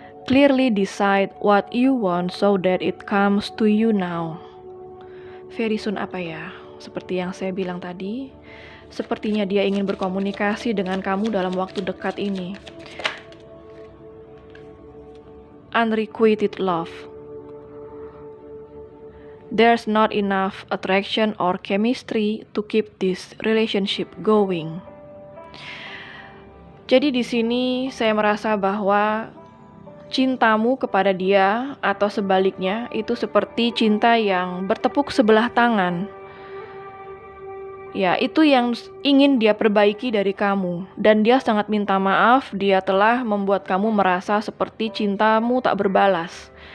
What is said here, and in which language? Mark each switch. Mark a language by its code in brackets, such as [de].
[en] Clearly decide what you want so that it comes to you now. Very soon [id] apa ya? Seperti yang saya bilang tadi, sepertinya dia ingin berkomunikasi dengan kamu dalam waktu dekat ini. [en] Unrequited love. There's not enough attraction or chemistry to keep this relationship going. [id] Jadi di sini saya merasa bahwa cintamu kepada dia atau sebaliknya itu seperti cinta yang bertepuk sebelah tangan. Ya, itu yang ingin dia perbaiki dari kamu. Dan dia sangat minta maaf, dia telah membuat kamu merasa seperti cintamu tak berbalas.